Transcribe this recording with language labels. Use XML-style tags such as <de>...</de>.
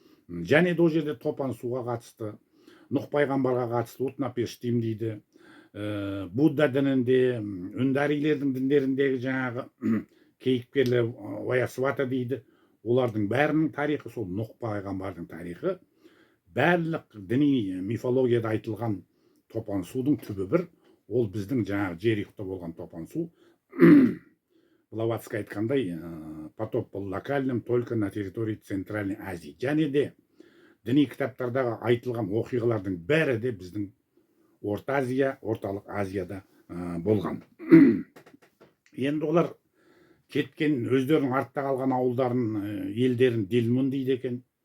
<kk>Және де ол жерде топан суға қатысты, Нұх пайғамбарға қатысты Утнапештим дейді, Будда дінінде, үндарилердің діндеріндегі жаңағы кейіпкерлер Ваясвата дейді. Олардың бәрінің тарихы сол Нұх пайғамбардың тарихы. Барлық діни мифологияда айтылған топан судың түбі бір, ол біздің жаңағы Жерихта болған топан су. Блаватский айтқандай,</kk> <ru>потоп был локальным только на территории Центральной Азии.</ru> <kk>Және де діни кітаптардағы айтылған оқиғалардың бәрі де біздің Орта Азия, Орталық Азияда болған. Енді олар кеткен, өздерінің артта қалған ауылдарын, елдерін Дилмун дейді екен.</kk>